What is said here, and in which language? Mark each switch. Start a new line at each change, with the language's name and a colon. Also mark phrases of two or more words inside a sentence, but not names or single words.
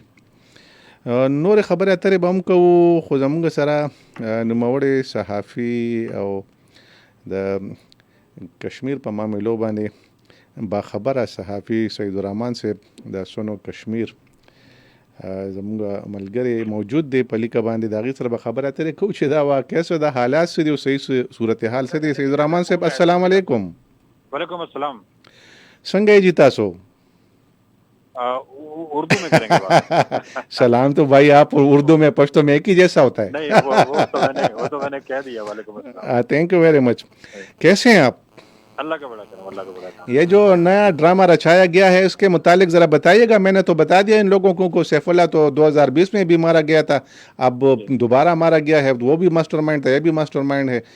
Pashto: نورې خبرې اترې به هم کوو خو زموږ سره نوموړی صحافي او د کشمیر په معاملو باندې باخبره صحافي سید الرحمن صاحب د سونو کشمیر زموږ ملګری موجود دی په لیکه باندې د هغې سره به خبرې اترې کوو چې دا واقع څه د حالات څه دي او صحیح صورتحال څه دی. سید الرحمن صاحب
Arabic: السلام علیکم. وعلیکم السلام.
Pashto: څنګه یې جی تاسو؟
Urdu: اردو میں کریں گے بات. سلام تو بھائی آپ اردو میں پشتو میں ایک ہی جیسا ہوتا ہے. نہیں وہ تو میں نے کہہ دیا.
Arabic: وعليكم السلام.
English: Thank you very much.
Urdu: کیسے ہیں آپ? اللہ کا بڑا کرم، اللہ کا بڑا کرم. یہ جو نیا ڈراما رچایا گیا ہے اس کے متعلق ذرا بتائیے گا. میں نے تو بتا دیا ان لوگوں کو سیف اللہ تو 2020 میں بھی مارا گیا تھا، اب دوبارہ مارا گیا ہے، وہ بھی ماسٹر مائنڈ تھا، یہ بھی ماسٹر مائنڈ ہے.